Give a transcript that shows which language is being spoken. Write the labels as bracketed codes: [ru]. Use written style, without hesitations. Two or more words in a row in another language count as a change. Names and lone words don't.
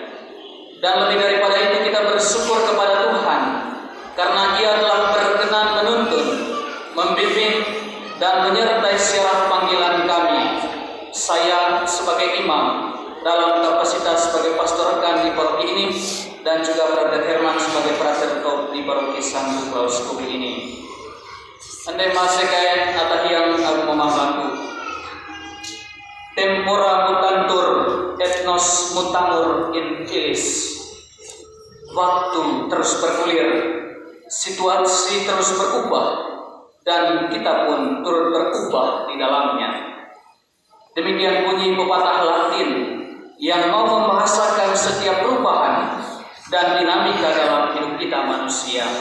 [id] Dan lebih daripada itu, kita bersyukur kepada Tuhan karena Ia telah berkenan menuntun, membimbing dan menyertai siarah panggilan kami. Saya sebagai imam dalam kapasitas sebagai pastor rekan di paroki ini, dan juga Frater Herman sebagai Frater top di paroki Santo Claus Kubu ini. Andai masih kaya atahiyang aku memamlaku. [la] Tempora mutantur, etnos mutamur in illis. [id] Waktu terus bergulir, situasi terus berubah, dan kita pun turut berubah di dalamnya. Demikian bunyi pepatah Latin yang mau membahasakan setiap perubahan dan dinamika dalam hidup kita manusia.